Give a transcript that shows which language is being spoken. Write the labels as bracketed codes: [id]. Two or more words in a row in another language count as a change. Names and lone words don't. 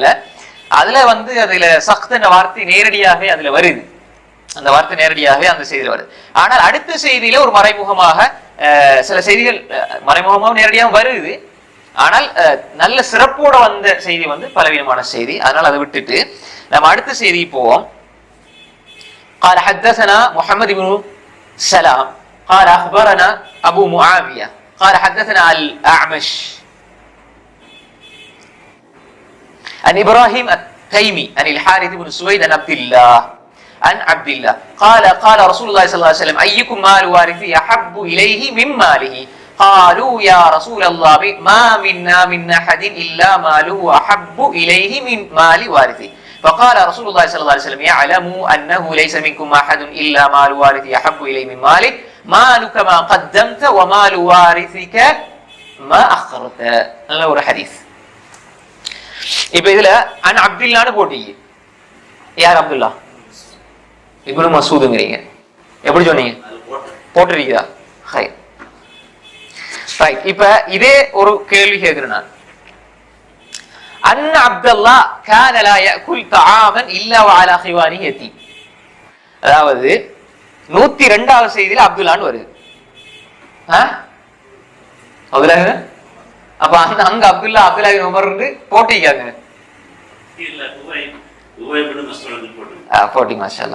[ta] அதுல வந்து அதுல சக்த் என்ற வார்த்தை நேரடியாகவே அதுல வருது, அந்த வார்த்தை நேரடியாகவே அந்த செய்தியில வருது. ஆனால் அடுத்த செய்தியில ஒரு மறைமுகமாக சில செய்திகள் மறைமுகமாக நேரடியாக வருது, ஆனால் நல்ல சிறப்போட வந்த செய்தி வந்து பலவீனமான செய்தி. அதனால அதை விட்டுட்டு நம்ம அடுத்த செய்தி போவோம். [ar] قال حدثنا محمد بن سلام قال اخبرنا ابو معاويه قال حدثنا الاعمش عن ابراهيم التيمي عن الحارث بن سويد عن عبد الله قال رسول الله صلى الله عليه وسلم ايكم مال وارثي احب اليه من ماله قالوا يا رسول الله ما منا من احد الا ماله احب اليه من مال وارثه فقال رسول الله صلى الله عليه وسلم يعلموا انه ليس منكم احد الا مال وارثه احب اليه من مالك مالك ما قدمت ومال وارثك ما اخرت. [ta] நல்ல ஒரு ஹதீஸ். இப்ப இதுல [ar] عن عبد الله [ta] போட்டீங்க. யார் அப்துல்லா? இப்னு மஸ்ஊத்ங்கறீங்க. எப்படி சொன்னீங்க? போட்டுறீங்களா? ஹை ரைட். இப்ப இதே ஒரு கேள்வி கேட்கிறேன் நான். [ar] عن عبد الله كان لا ياكل طعاما الا وعلى خوانه يتيم. [ta] அதாவது 102வது செய்தியில அப்துல்லான்னு வருது. அப்துல்லா அப்ப அங்க அப்துல்லா அப்துல்லாஹ் உமர் போட்டிக்காங்க. இல்ல உவை இப்னு மஸ்ஊத் போட்டிங்க. மாஷாஅல்லாஹ்.